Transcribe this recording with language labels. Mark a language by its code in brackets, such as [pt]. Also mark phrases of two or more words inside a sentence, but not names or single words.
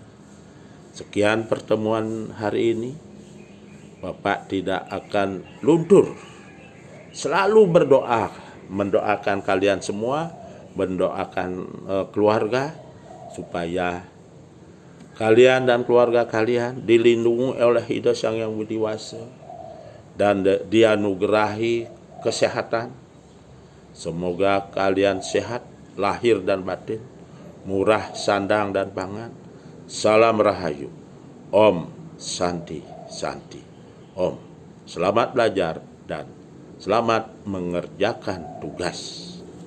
[id] Sekian pertemuan hari ini. Bapak tidak akan luntur, selalu berdoa, mendoakan kalian semua, mendoakan keluarga, supaya kalian dan keluarga kalian dilindungi oleh Ida Sang Yang Widi Wasa dan dianugerahi kesehatan. Semoga kalian sehat lahir dan batin, murah sandang dan pangan. Salam Rahayu. [sa] Om Santi Santi. Om. [id] Selamat belajar dan selamat mengerjakan tugas.